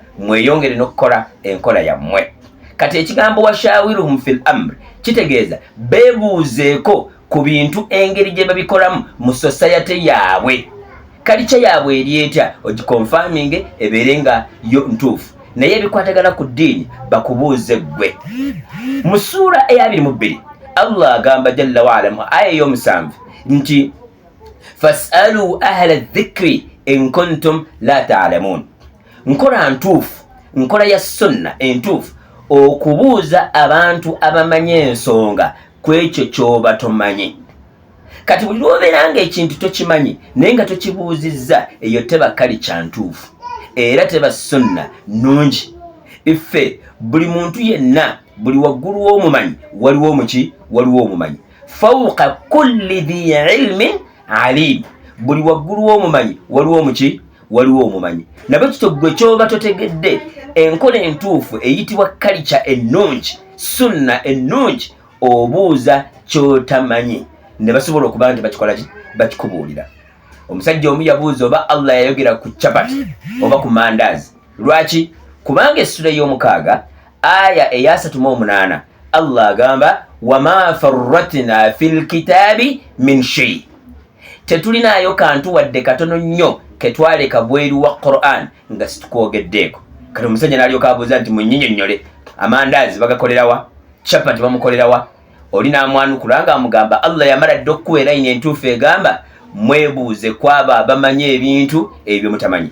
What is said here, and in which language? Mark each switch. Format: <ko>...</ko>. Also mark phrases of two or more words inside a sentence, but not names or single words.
<lg>Mweyongere n'okukola enkola yammwe. Kati ekigambo</lg> <ar>وشاورهم في الأمر</ar> <lg>kitegeeza beebuuzeeko ku bintu engeri gye babikolamu mu society yaabwe. Kalica yaabwe eri etya ogikonfaminge ebeere nga yo ntuufu, naye ebikwatagana ku ddiini bakubuuze ggwe. Mu ssuura eya 22 Allah agamba</lg> <ar>جل وعلا</ar> <lg>mu aya ey'omusanvu nti</lg> <ar>فاسألوا أهل الذكر إن كنتم لا تعلمون.</ar> <lg>Nkola ntuufu, nkola ya sunna entuufu okubuuza abantu abamanyi ensonga ku ekyo ky'oba tomanyi. Kati buli lw'obeera nga ekintu tokimanyi naye nga tokibuuzizza, eyo teba kalica ntuufu era teba sunna nnungi. Iffe buli muntu yenna, buli waggulu w'omumanyi waliwo muki? Waliwo omumanyi.</lg> <ar>فوق كل ذي علم عليم.</ar> <lg>Buli waggulu w'omumanyi waliwo muki? Waliwo omumanyi. Nabwe kityo gwe ky'oba totegedde enkola entuufu eyitibwa kalica ennungi, sunna ennungi, obuuza ky'otamanyi ne basobola okuba nti bakikola ki? Bakikubuulira. Omusajja omu yabuuza oba Allah yayogera ku chapati oba ku mandaazi. Lwaki? Kubanga essula y'omukaaga aya eya 38 Allah agamba</lg> <ar>وما فرطنا في الكتاب من شيء.</ar> <lg>Tetulinaayo kantu wadde katono nnyo ketwaleka bweru wa Qur'an nga situkogeddeeko. Kati omusajja n'alyoka abuuza nti munnyinnyonnyole amandaazi bagakolerawa, chapati bamukolerawa? Oli n'amwanukula ng'amugamba Allah yamala dda okuwa erayini entuufu egamba mwebuuze kwabo abamanyi ebintu ebyo mutamanyi.</lg>